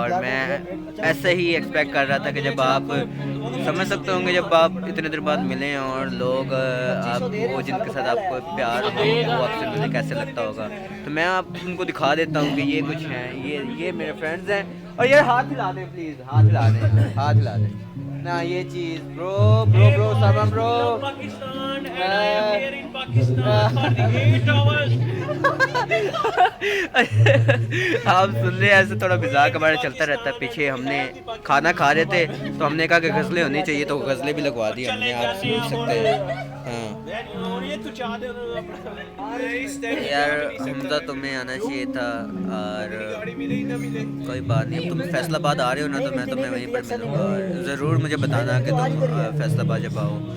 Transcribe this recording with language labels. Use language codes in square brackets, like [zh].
[hi] और मैं ऐसे ही एक्सपेक्ट कर रहा था कि जब आप समझ सकते होंगे, जब आप इतने देर बाद मिलें और लोग आप वो जिनके साथ आपको प्यार हो वो आपसे मिले, कैसे लगता होगा। तो मैं आप उनको दिखा देता हूँ कि ये कुछ हैं, ये मेरे फ्रेंड्स हैं। और ये हाथ हिला दें प्लीज़, हाथ हिला दें, हाथ हिला दें ना। ये चीज़ ब्रो ब्रो ब्रो समम bro [en] Pakistan and I am here in Pakistan for the 8 hours. [hi] आप सुन रहे हैं, ऐसे थोड़ा मजाक हमारा चलता रहता है। पीछे हमने खाना खा रहे थे तो हमने कहा कि गज़लें होनी चाहिए, तो गज़लें भी लगवा दी हमने, आप सुन सकते हैं। हाँ यार हमजा, तुम्हें आना चाहिए था, और कोई बात नहीं। अब तुम फैसलाबाद आ रहे हो ना, तो मैं तुम्हें वहीं पर मिलूँगा, और ज़रूर मुझे बताना कि तुम फैसलाबाद जब आओ।